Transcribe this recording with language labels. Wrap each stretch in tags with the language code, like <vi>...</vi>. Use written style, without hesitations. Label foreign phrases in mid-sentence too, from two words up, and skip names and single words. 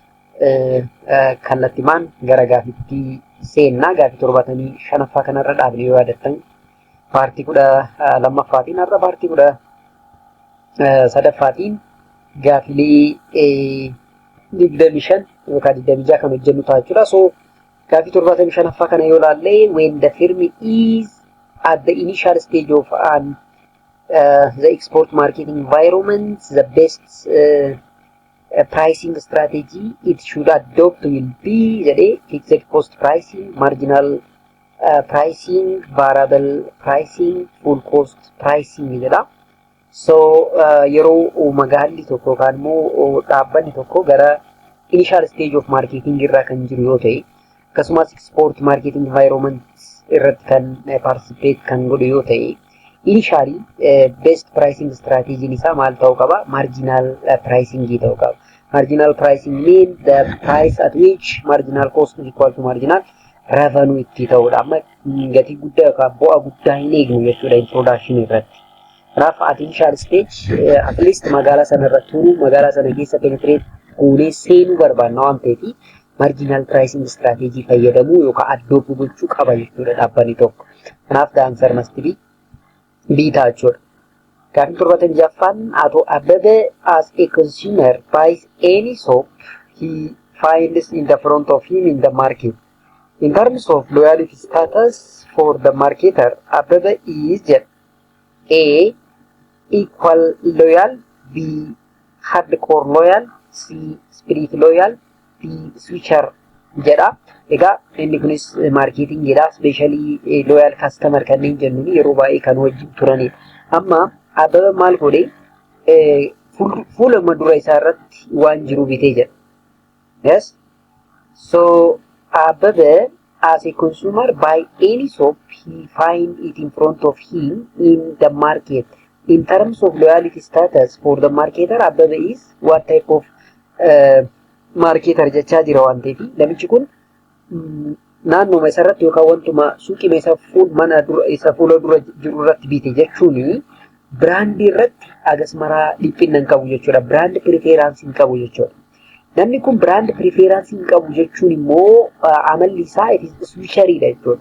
<om>kallattimaan gara gaafitti seenna gaafii 75 kanarra dhaabne yoo yaadattan paartii 12ffaatiin har'a paartii 13ffaatiin gaafilee 25 yookaan 26 kan hojjennu ta'a jechuudha.</om> <en>So</en> <om>gaafii 75ffaa kana yoo ilaalle</om> <en>when the firm is at the initial stage of the export marketing environment the best pricing strategy it should adopt will be the fixed cost pricing, marginal pricing, variable pricing, full cost pricing jedha.</en> <om>So yeroo magaalli tokko kan immoo dhaabbanni tokko gara</om> <en>initial stage of marketing</en> <om>irra kan jiru yoo ta'e akkasumas</om> <en>export marketing environment</en> <om>irratti kan participate kan godhu yoo ta'e</om> <en>initially best pricing strategy</en> <om>isaa maal ta'uu qaba</om> <en>marginal pricing</en> <om>ta'uu qaba.</om> <en>Marginal pricing means the price at which marginal cost is equal to marginal revenue</en> <om>itti ta'udha. Amma gatii guddaa yookaan bu'aa guddaa hin eegnu jechuudha introduction irratti. Kanaaf</om> <en>at initial stage at least</en> <om>magaalaa sana irratti turuu magaalaa sana keessa penetrate goonee seenuu barbaanna waan ta'eef</om> <en>marginal pricing strategy</en> <om>fayyadamuu yookaan adopt gochuu qaba jechuudha dhaabbanni tokko. Kanaaf</om> <en>the answer must be B</en> <om>ta'a jechuudha. Gaafii 76ffaan</om> <en>Ato Abbebe as a consumer buys any soap he finds in the front of him in the market. In terms of loyalty status for the marketer, Abbebe is A. Equal loyal, B. Hardcore loyal, C. Spirit loyal, D. Switcher jedha.</en> <om>Egaa inni kunis marketing jedha,</om> <en>especially loyal customer</en> <om>kanneen jennuun yeroo baay'ee kan wajjin turanidha. Amma Abbebe maal godhe fuula madura isaa irratti waan jiru bitee jedha. Yes.</om> <en>So Abbebe as a consumer buy any soap he find it in front of him in the market. In terms of loyalty status for the marketer, Abbebe is what type of marketer</en> <om>jechaa jira waan ta'eef namichi kun naannoo isa irratti yookaan wantuma suuqii isa fuula dura jiru irratti bite jechuuni brandii irratti agas maraa dhiphinna hin qabu jechuudha.</om> <en>Brand preference</en> <om>hin qabu jechuudha. Namni kun</om> <en>brand preference</en> <om>hin qabu jechuun immoo amalli isaa switcheridha jechuudha.</om>